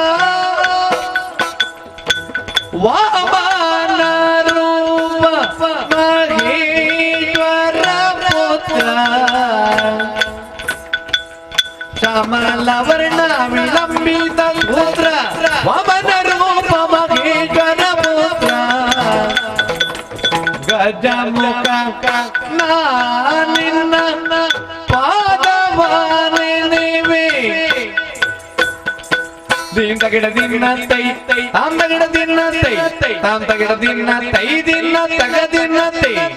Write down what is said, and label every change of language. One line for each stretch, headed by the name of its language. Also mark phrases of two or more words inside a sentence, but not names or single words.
Sanskrit: ವಾಮನ ರೂಪ ಮಹೇಶ್ವರ ಪುತ್ರ ಶ್ಯಾಮಲ ವರ್ಣ ವಿಳಂಬಿತ ಸೂತ್ರ ವಾಮನ ರೂಪ ಮಹೇಶ್ವರ ಪುತ್ರ ಗಜಮುಖ
Kannada: ನಿನ್ನ ಪಾದವಾನೆನೆವೆ ದಿನ ತಗಿಡ ದಿನ ತೈ ತಾಂ ತಗಿಡ ದಿನ ತೈ ತಾಂ ತಗಿಡ ದಿನ ತೈ ದಿನ ತಗ ದಿನ ತೈ